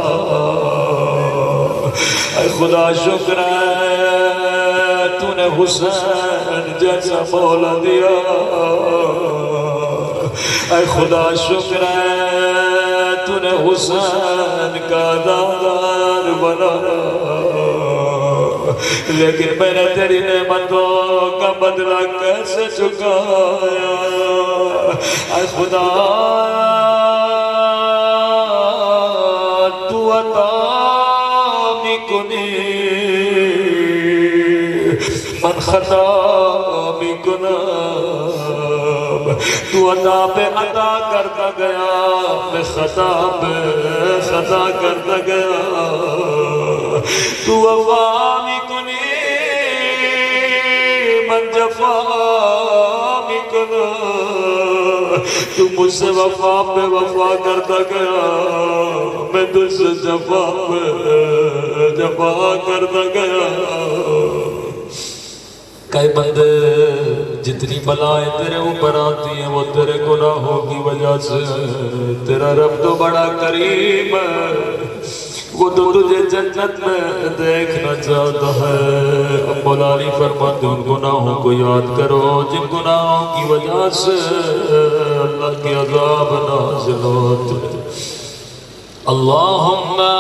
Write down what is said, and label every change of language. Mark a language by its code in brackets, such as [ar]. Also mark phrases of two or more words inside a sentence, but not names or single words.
[ur] اے خدا شکر ہے تو نے حسین جیسا مولا دیا اے خدا شکر ہے تو نے حسین کا دادار بنایا لیکن میں نے تیری نعمتوں کا بدلہ کیسے چکایا اے خدا [fa] تو عطا می کنی من خطا می کنم [ur] تو عطا پہ عطا کرتا گیا میں خطا پہ خطا کرتا گیا تو وفا بھی کنی من جفا بھی کنا تو مجھ سے وفا پہ وفا کرتا گیا میں تجھ سے جفا پہ جفا کرتا گیا کئی بندے جتنی بلائیں تیرے اوپر آتی ہیں وہ تیرے گناہوں کی وجہ سے تیرا رب تو بڑا کریم ہے وہ تو تجھے جنت میں دیکھنا چاہتا ہے اب مولا علی فرماتے ان گناہوں کو یاد کرو جن گناہوں کی وجہ سے اللہ کی عذاب نازل ہوتے اللہم